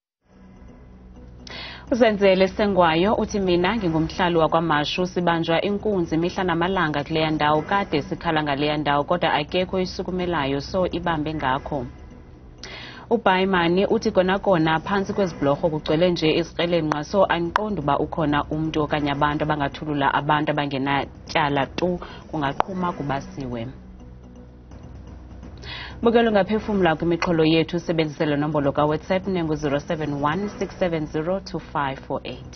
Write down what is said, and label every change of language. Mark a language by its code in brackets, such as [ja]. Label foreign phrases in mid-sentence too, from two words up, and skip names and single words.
[zu] Uzenzele Sengwayo uthi mina ngingumhlali wakwaMashu sibanjwa inkunzi mihla namalanga kuleya ndawo kade sikhala ngaleya ndawo kodwa akekho isukumelayo so ibambe ngakho. [xh] Ubayimani uthi kona phansi kwezibhlorho kugcwele nje izikrelemnqa so andiqondi uba ukhona umuntu okanye abantu abangathulula abantu abangenatyala tu kungaqhuma kubasiwe. Bukelo ungaphefumla kwimixholo yethu sebenzisela nombolo ka WhatsApp nengu 071 670 2548.